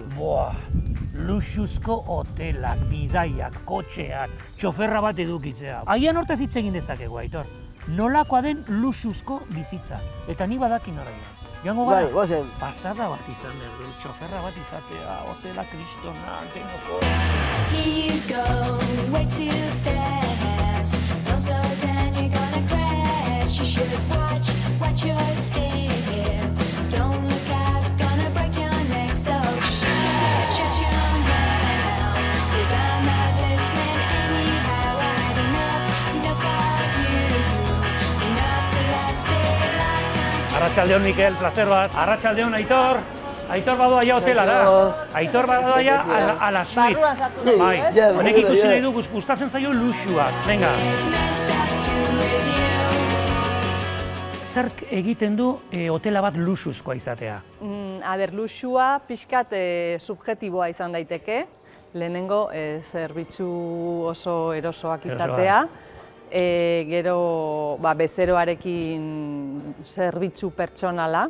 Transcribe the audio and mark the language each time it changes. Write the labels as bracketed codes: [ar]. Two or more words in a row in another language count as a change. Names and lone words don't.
[eu] Boa, luxuzko hotelak, bidaiak, kotxeak, txoferra bat edukitzea. Agian hortaz hitz egin dezakegu, Aitor. Nolakoa den luxuzko bizitza. Eta ni badakin horregia. Joango gara, Bai, gozen. pasada bat izan behar du, txoferra bat izatea, hotela kristona, denoko. [en] Here you go, way too fast. Don't slow down, you're gonna crash. You should watch your step. Don't look out, gonna break your neck. So shut your mouth, 'cause I'm not listening anyhow. I had enough of you, enough to last a lifetime. [eu] Arratsaldeon, Mikel, placer bat. Arratsaldeon, Aitor. Aitor badoa ja hotelara. Aitor badoa ja [es] a la suite. [eu] Barruan sartu dugu, Bai, ez? Ja, honek ja. ikusi nahi du, gustatzen zaio luxuak. Venga. [en] Messed up to with you. [eu] Zerk egiten du hotela bat luxuzkoa izatea? Luxua pixkat subjektiboa izan daiteke. Lehenengo, zerbitzu oso erosoak izatea. Gero, bezeroarekin zerbitzu pertsonala.